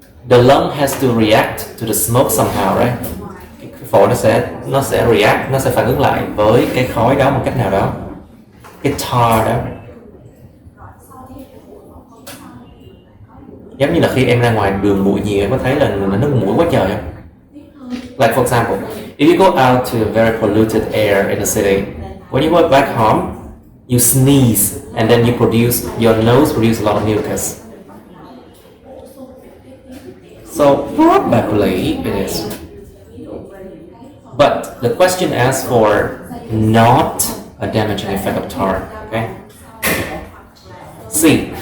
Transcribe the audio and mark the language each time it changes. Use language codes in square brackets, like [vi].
[en] The lung has to react to the smoke somehow, right? [vi] Cái phổi nó sẽ react, nó sẽ phản ứng lại với cái khói đó một cách nào đó. Cái tar đó. Giống như là khi em ra ngoài đường bụi nhiều, em có thấy là nước mũi quá trời không? [en] Like for example, if you go out to a very polluted air in the city, when you go back home, you sneeze and then your nose produces a lot of mucus. So probably it is. But the question asks for not a damaging effect of tar. Okay. C.